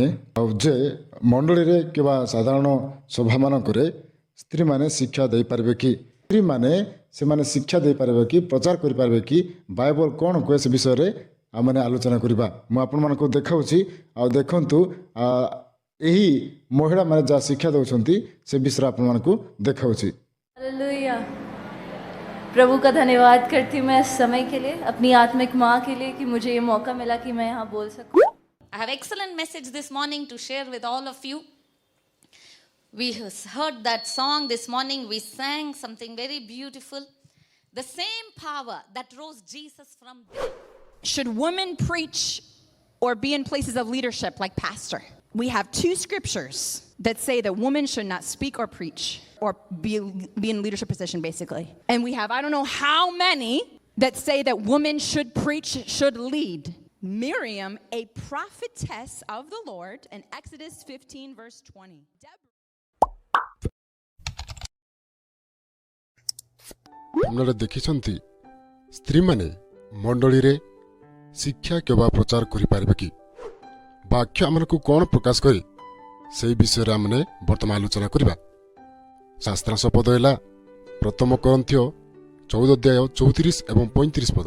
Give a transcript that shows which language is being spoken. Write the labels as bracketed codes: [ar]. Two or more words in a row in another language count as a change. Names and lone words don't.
[or] ଆଉ ଯେ ମଣ୍ଡଳୀରେ କିମ୍ବା ସାଧାରଣ ସଭାମାନଙ୍କରେ ସ୍ତ୍ରୀମାନେ ଶିକ୍ଷା ଦେଇପାରିବେ କି, ସ୍ତ୍ରୀମାନେ ସେମାନେ ଶିକ୍ଷା ଦେଇପାରିବେ କି, ପ୍ରଚାର କରିପାରିବେ କି, ବାଇବଲ କ'ଣ କୁହେ ସେ ବିଷୟରେ ଆମେ ଆଲୋଚନା କରିବା। ମୁଁ ଆପଣମାନଙ୍କୁ ଦେଖାଉଛି, ଆଉ ଦେଖନ୍ତୁ ଏହି ମହିଳାମାନେ ଯାହା ଶିକ୍ଷା ଦେଉଛନ୍ତି ସେ ବିଷୟରେ ଆପଣମାନଙ୍କୁ ଦେଖାଉଛି। [hi] हालेलुया। प्रभु का धन्यवाद करती हूँ मैं इस समय के लिए, अपनी आत्मिक माँ के लिए कि मुझे ये मौका मिला कि मैं यहाँ बोल सकूँ। [en] I have excellent message this morning to share with all of you. We heard that song this morning. We sang something very beautiful. The same power that rose Jesus from death. Should women preach or be in places of leadership like pastor? We have two scriptures that say that women should not speak or preach or be in leadership position, basically. And we have, I don't know how many that say that women should preach, should lead. Miriam, a prophetess of the Lord, in Exodus 15 verse 20. [or] আপনারা ଦେଖିଛନ୍ତି ସ୍ତ୍ରୀମାନେ ମଣ୍ଡଳୀରେ ଶିକ୍ଷା କିମ୍ବା ପ୍ରଚାର କରିପାରିବେ କି? ବାକ୍ୟ ଆମକୁ କ'ଣ ପ୍ରକାଶ କରେ ସେହି ବିଷୟରେ ଆମେ ବର୍ତ୍ତମାନ ଆଲୋଚନା କରିବା। ଶାସ୍ତ୍ର ଶପଥ ହେଲା ପ୍ରଥମ କରନ୍ଥୀୟ 14 ଅଧ୍ୟାୟ 34 ଏବଂ 35 ପଦ।